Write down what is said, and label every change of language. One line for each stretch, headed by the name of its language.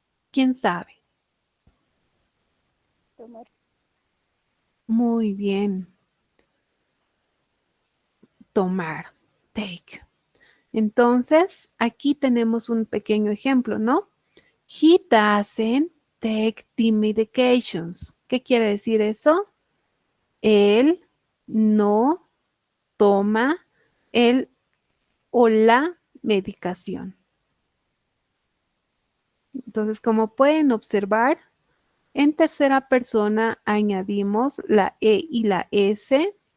Spanish: ¿Quién sabe? Tomar. Muy bien. Tomar. Take. Entonces, aquí tenemos un pequeño ejemplo, ¿no?
English: He doesn't take the medications.
Spanish: ¿Qué quiere decir eso? Él no toma el o la medicación. Entonces, como pueden observar, en tercera persona añadimos la E y la S.